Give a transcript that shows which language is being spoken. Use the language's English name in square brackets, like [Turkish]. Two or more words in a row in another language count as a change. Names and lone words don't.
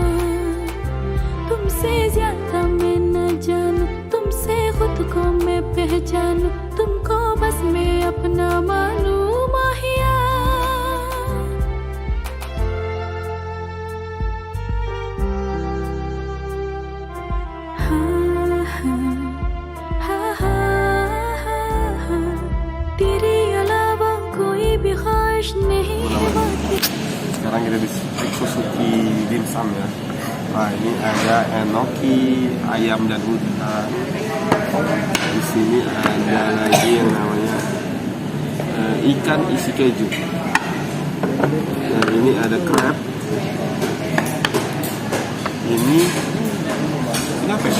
[Hindi] तुमसे ज्यादा मैं न जानूं तुमसे खुद को मैं पहचानूं तुमको बस मैं अपना मानूं माहिया तेरे अलावा कोई भी ख्वाहिश नहीं [Indonesian] Sekarang kita di XO Sushi Dimsum ya. Nah ini ada enoki, ayam dan udang. Di sini ada lagi yang namanya ikan isi keju. Dan ini ada crab. Ini apa ya?